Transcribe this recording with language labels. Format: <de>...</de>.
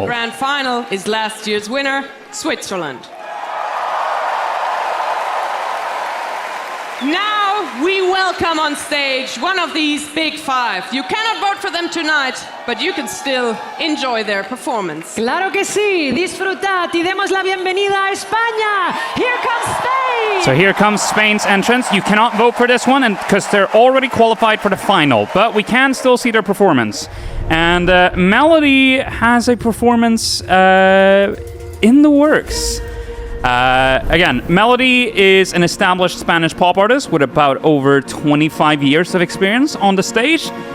<en>The grand final is last year's winner, Switzerland. Now we welcome on stage one of these big 5. You cannot vote for them tonight, but you can still enjoy their performance.</en> <es>Claro que sí, disfrutad y demos la bienvenida a España.</es> <en>Here comes Spain. So here comes Spain's entrance. You cannot vote for this one because they're already qualified for the final, but we can still see their performance. And Melody has a performance in the works. Again, Melody is an established Spanish pop artist with about over 25 years of experience on the stage.</en>